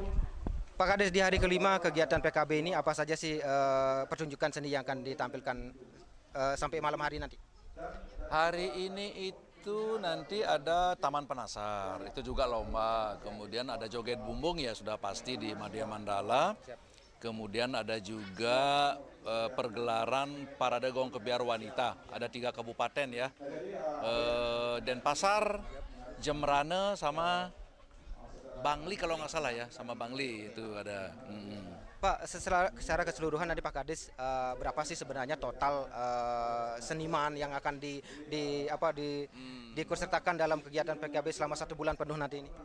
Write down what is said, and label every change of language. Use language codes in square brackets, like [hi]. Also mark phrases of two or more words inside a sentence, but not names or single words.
[id] Pak Kadis, di hari kelima kegiatan PKB ini apa saja sih pertunjukan seni yang akan ditampilkan sampai malam hari nanti? Hari ini itu nanti ada Taman Penasar, itu juga lomba, kemudian ada joget bumbung ya sudah pasti di Madya Mandala. Kemudian ada juga pergelaran Parade Gong Kebiar Wanita, ada 3 kabupaten ya, Denpasar, Jemrane sama Bangli kalau nggak salah ya, sama Bangli itu ada. Pak, secara keseluruhan nanti Pak Kadis, berapa sih sebenarnya total seniman yang akan diikutsertakan dalam kegiatan PKB selama 1 bulan penuh nanti ini?